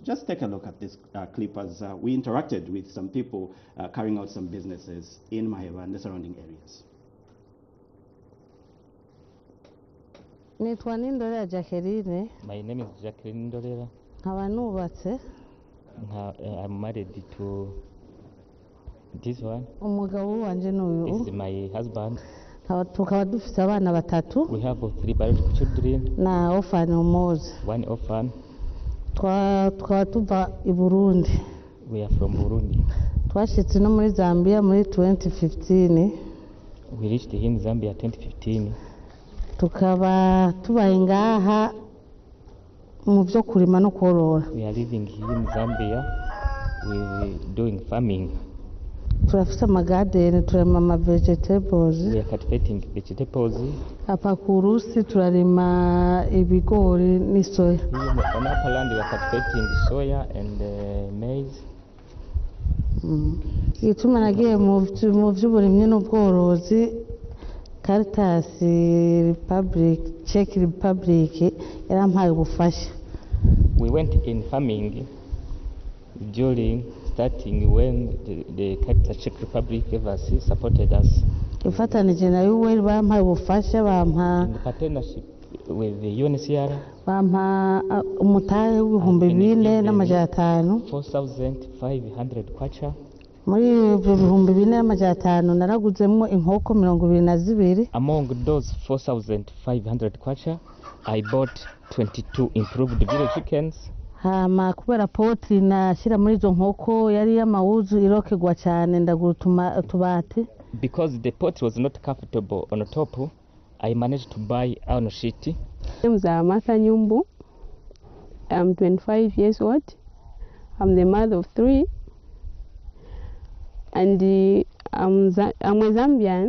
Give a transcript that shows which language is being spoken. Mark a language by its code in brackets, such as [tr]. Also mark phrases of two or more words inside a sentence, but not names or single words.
[en] Just take a look at this clip as we interacted with some people carrying out some businesses in Maheba and the surrounding areas. [rn] Nitwa Nindorera Jacqueline. [en] My name is Jacqueline Ndorera. [rn] Nkaba nubatse. [en] I'm married to this one. [rn] Umugabo wanje n'uyu. [en] This is my husband. [rn] Tukaba dufite abana batatu. [en] We have 3 biological children. [sw] Na orphan umoja. [en] 1 orphan. [rn] Tukaba tuva I Burundi. [en] We are from Burundi. [rn] Twashitse no muri Zambia muri 2015. [en] We reached here in Zambia 2015. [rn] Tukaba tubaye ngaha mu byo kurima no korora. [en] We are living here in Zambia. We're doing farming. [rn] Turafite amagadeni, turarima ama vegetables. [en] We are cultivating vegetables. [rn] Apa ku Rusi turarima ibigori n'isoya. [en] Here on upper land we are cultivating soya and maize. [rn] Ituma nagiye mu by'uburimyi n'ubworozi, Caritas Republic, Czech Republic yarampaye ubufasha. [en] We went in farming during starting when the Caritas Czech Republic gave us, supported us. [rn] Ifatanije na UN bampaye ubufasha, bampa [en] In partnership with the UNHCR, [rn] bampa umutahe w'ibihumbi 4,500. [en] 4,500 kwacha. [rn] Muri ibyo bihumbi 4,500 naraguzemo inkoko 22. [en] Among those 4,500 kwacha, I bought 22 improved village chickens. [rn] Hama kubera poti nashyira muri izo nkoko yari y'amawuzu irokegwa cyane, ndagura utubati. [en] Because the pot was not comfortable on the top, I managed to buy iron sheet. My name is Martha Nyumbu. I'm 25 years old. I'm the mother of 3. And I'm a Zambian.